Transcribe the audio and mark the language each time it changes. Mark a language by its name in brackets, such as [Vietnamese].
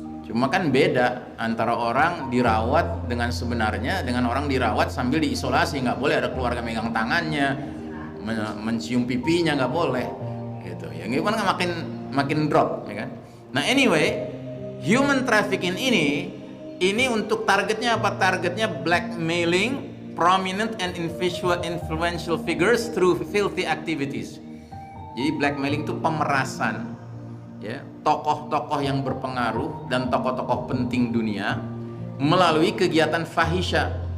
[Indonesian] Cuma kan beda antara orang dirawat dengan sebenarnya dengan orang dirawat sambil diisolasi. Nggak boleh ada keluarga megang tangannya, mencium pipinya, nggak boleh gitu ya. Gimana makin drop ya kan. Nah anyway, human trafficking ini untuk targetnya apa? Targetnya [English] blackmailing prominent and influential figures through filthy activities. [Indonesian] Jadi blackmailing itu pemerasan ya, tokoh-tokoh yang berpengaruh dan tokoh-tokoh penting dunia melalui kegiatan fahisha.